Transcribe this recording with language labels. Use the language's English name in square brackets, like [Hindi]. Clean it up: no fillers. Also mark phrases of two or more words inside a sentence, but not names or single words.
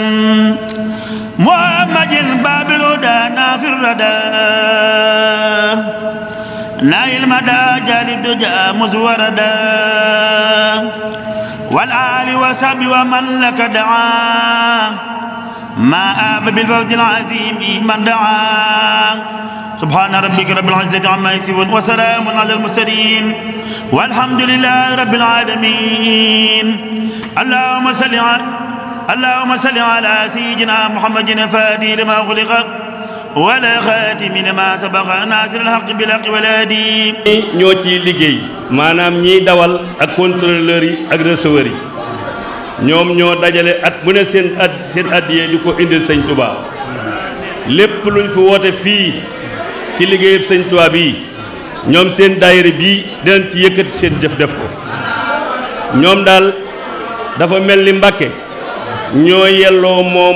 [Arabic] محمد باب الهدى نافي الردى نائل المدى جالب دجى مزوردا والآل وصحبه ومن لك دعا ما آب بالفوز العظيم من دعا سبحان ربك رب العزة عما يصفون وسلام على المرسلين والحمد لله رب العالمين اللهم صل على سيدنا محمد الفاتح لما خلق ولا خاتم لما سبق ناصر الحق بالحق والهادي [Wolof] ñoo ci liggéey maanaam ñiy dawal ak contrôleur yi ak receveur yi ñoom ñoo dajale at bu ne seen addiyee di ko indil sëñ Touba lépp luñ fi woote fii ci liggéeyub sëñ Touba bii ñoom seen daayira bii dinañ ci yëkkati seen jëf def ko ñoom daal dafa mel ni Mbàkke ñoo yelloo moom